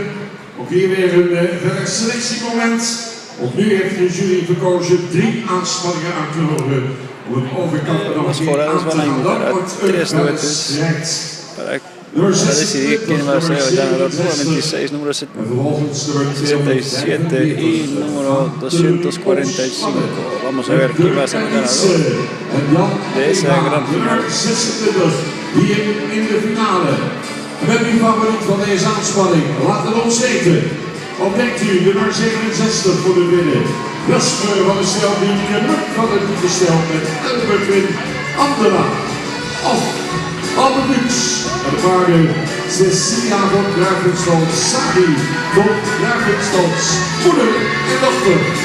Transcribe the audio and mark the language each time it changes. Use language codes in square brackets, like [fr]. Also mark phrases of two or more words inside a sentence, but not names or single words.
[nl] Ook hier weer een verder selectiemoment. Ook nu heeft de jury verkozen 3 aanspanningen aan te horen. Om het overkant nog een keer aan te gaan. Dat wordt een wedstrijd. [es] para decidir quién va a ser el ganador. Número 26, número 77 y número 245. Vamos a ver quién va a ser el ganador de esa gran final. [nl] Hier in de finale. Met uw favoriet van deze aanspanning, laat het ons weten. Of denkt u nummer 67 voor de winnen? Jasper van de Stel die Muk van het Lieve Stel met Elberwin Andela. Of Albert Lux en de paarden Cecilia van Gravenstad, Sari van Gravenstad, moeder en dochter.